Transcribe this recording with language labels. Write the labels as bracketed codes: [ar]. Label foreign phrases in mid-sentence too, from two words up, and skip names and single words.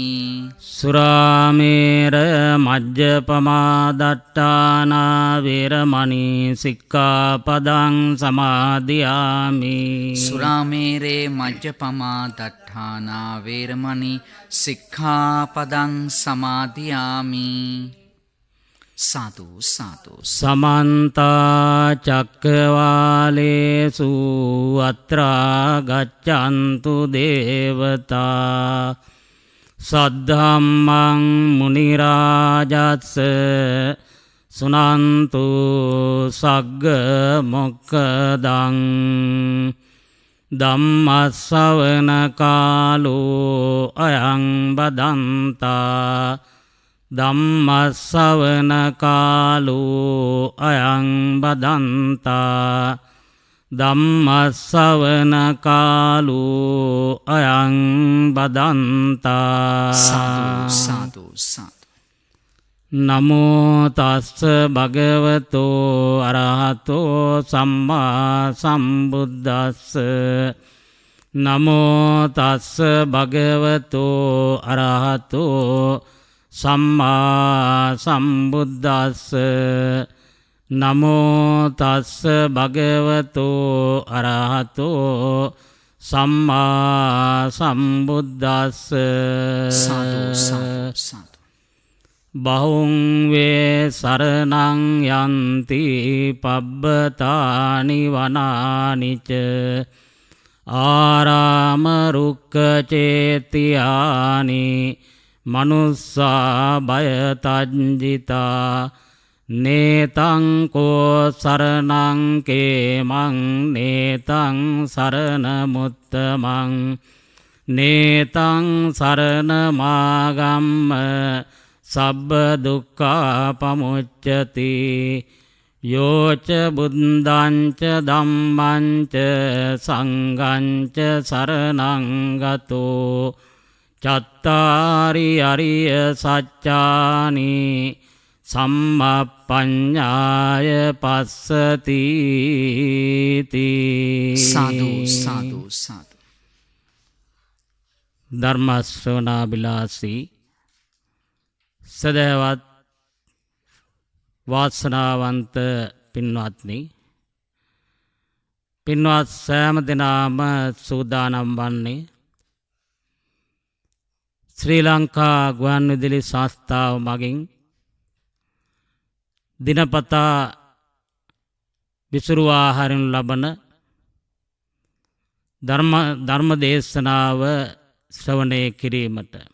[pi] සුරාමේර මජ්ජපමා දට්ඨානා වේරමණී සික්ඛාපදං සමාදියාමි. සුරාමේරේ මජ්ජපමා දට්ඨානා වේරමණී සික්ඛාපදං සමාදියාමි. සාදු සාදු. සමන්ත චක්කවාලේසු අත්‍රා ගච්ඡන්තු දේවතා සද්ධම්මං මුනි රාජස්ස සුනන්තු සග්ග මොක්ඛදං ධම්මස්සවන කාලෝ අයං බදන්තා ධම්මස්සවන කාලෝ අයං බදන්තා ධම්මස්සවන කාලෝ අයං බදන්තා. සාදු සාදු සාදු. නමෝ තස්ස භගවතෝ අරහතෝ සම්මා සම්බුද්දස්ස. නමෝ තස්ස භගවතෝ අරහතෝ සම්මා සම්බුද්දස්ස. නමෝ තස්ස භගවතෝ අරහතෝ සම්මා සම්බුද්දස්ස. සාදු සාදු සාදු. බහුං වේ සරණං යන්ති පබ්බතානි වනානිච ආරාම රුක්ඛ චේතියානි මනුස්සා බය තජ්ජිතා නේතං කෝ සරණං කේමං නේතං සරණ මුත්තමං නේතං සරණ මාගම්ම සබ්බ දුක්ඛා පමුච්චති යෝච බුද්ධංච ධම්මංච සංඝංච සරණං ගතෝ චත්තාරි අරිය සත්‍යානි සම්මප්පඤ්ඤාය පස්සති. සාදු සාදු සාදු. [si] ධර්ම ශ්‍රවණාබිලාසී සදහවත් වාසනාවන්ත පින්වත්නි, පින්වත් සෑම දෙනාම සූදානම් වන්නේ ශ්‍රී ලංකා ගුවන්විදුලි සංස්ථාව මගින් දිනපතා විසුරුවා හරිනු ලබන ධර්ම දේශනාව ශ්‍රවණය කිරීමට.